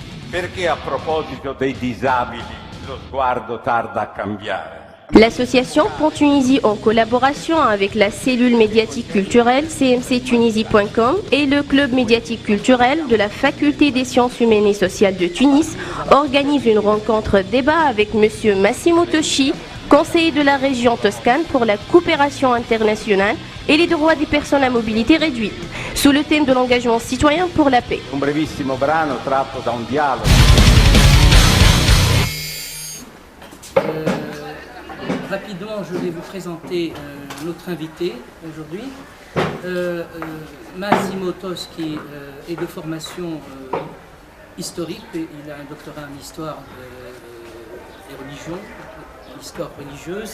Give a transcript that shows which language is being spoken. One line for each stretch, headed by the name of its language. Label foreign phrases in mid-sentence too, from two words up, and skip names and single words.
Italian: Perché a proposito dei disabili lo sguardo tarda a cambiare?
French: L'association Pour Tunisie, en collaboration avec la cellule médiatique culturelle cmctunisie.com et le club médiatique culturel de la Faculté des sciences humaines et sociales de Tunis, organise une rencontre débat avec M. Massimo Toschi, conseiller de la région Toscane pour la coopération internationale et les droits des personnes à mobilité réduite, sous le thème de l'engagement citoyen pour la paix.
Italian: Un brevissimo brano tratto da un dialogo.
French: Rapidement, je vais vous présenter notre invité aujourd'hui. Massimo Toschi est de formation historique. Il a un doctorat en histoire des religions, histoire religieuse.